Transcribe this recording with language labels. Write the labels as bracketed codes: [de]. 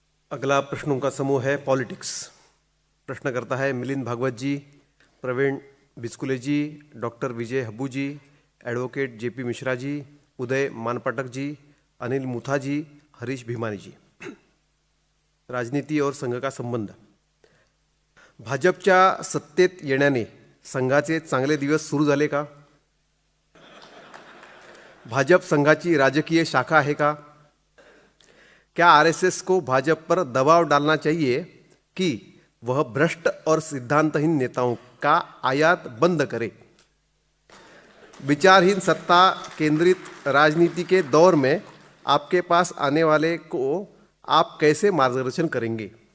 [hi] अगला प्रश्नों का समूह है पॉलिटिक्स। प्रश्न करता है मिलिंद भागवत जी, प्रवीण बिस्कुले जी, डॉक्टर विजय हब्बू जी, एडवोकेट जेपी मिश्रा जी, उदय मानपाटक जी, अनिल मुथा जी, हरीश भीमानी जी। राजनीती और संघ का संबंध। [mr] भाजपच्या सत्तेत येण्याने संघाचे चांगले दिवस सुरू झाले का? भाजप संघाची राजकीय शाखा है का? [hi] क्या आरएसएस को भाजपा पर दबाव डालना चाहिए कि वह भ्रष्ट और सिद्धांतहीन नेताओं का आयात बंद करे? विचारहीन सत्ता केंद्रित राजनीति के दौर में आपके पास आने वाले को आप कैसे मार्गदर्शन करेंगे?